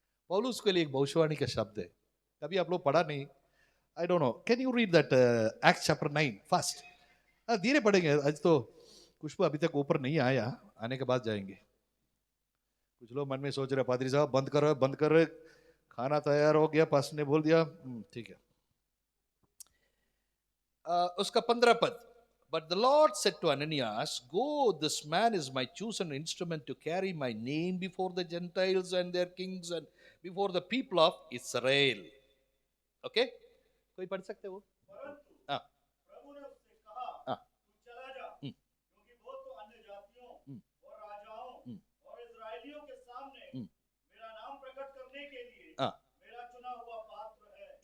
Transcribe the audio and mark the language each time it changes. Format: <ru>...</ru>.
<hi>पौलुस के लिए एक भविष्यवाणी का शब्द है, कभी आप लोग पढ़ा नहीं,</hi> <en>I don't know, can you read that Acts chapter 9 fast?</en> <hi>धीरे पढ़ेंगे, आज तो खुशबू अभी तक ऊपर नहीं आया, आने के बाद जाएंगे। कुछ लोग मन में सोच रहे पादरी साहब बंद करो बंद करो, खाना तैयार हो गया, पास ने बोल दिया, ठीक है। उसका 15 पद,</hi> <en>but the Lord said to Ananias, go, this man is my chosen instrument to carry my name before the Gentiles and their kings and before the people of Israel.</en> <hi>Okay, कोई पढ़ सकते हो? परंतु हाँ प्रभु ने उससे कहा, हाँ तू चला जा, क्योंकि वो तो अन्य जातियों और राजाओं और इजरायलियों के सामने मेरा नाम प्रकट करने के लिए हाँ, मेरा चुना हुआ पात्र है।</hi>